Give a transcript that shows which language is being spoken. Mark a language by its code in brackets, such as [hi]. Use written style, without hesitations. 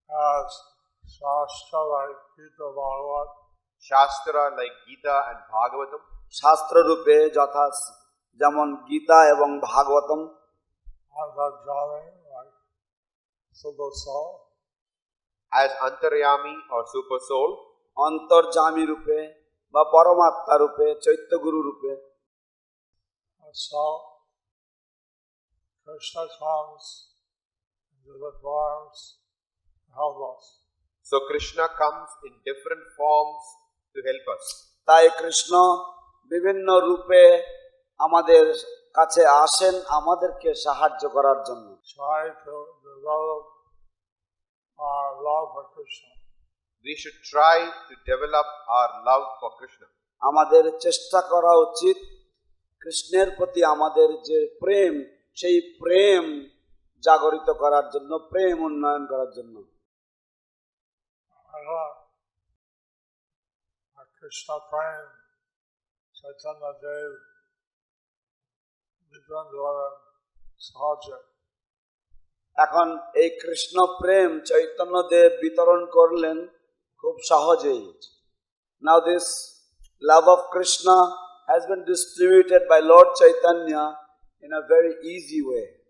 [en] as Shastra like Gita Bhagavat, Shastra like Gita and Bhagavatam, [bn] শাস্ত্র রূপে যথা যেমন গীতা এবং Bhagavatam, [en] Antarjami like Super Soul, as Antaryami or Super Soul, [bn] অন্তর্যামী রূপে বা পরমাত্মা রূপে, চৈত্যগুরু রূপে। [en] so Krishna comes in different forms to help us. so Krishna comes in different forms to help us. [bn] তাই কৃষ্ণ বিভিন্ন রূপে আমাদের কাছে আসেন আমাদেরকে সাহায্য করার জন্য। [en] Try to develop our love for Krishna. We should try to develop our love for Krishna. [bn] আমাদের চেষ্টা করা উচিত কৃষ্ণের প্রতি আমাদের যে প্রেম, সেই প্রেম জাগরিত করার জন্য, প্রেম উন্নয়ন করার জন্য। Krishna praying, Chaitanya Dev, Vijayandhara Sahaja. এখন এই কৃষ্ণ প্রেম চৈতন্য দেব বিতরণ করলেন খুব সহজেই। [en] Now this love of Krishna has been distributed by Lord Chaitanya in a very easy way.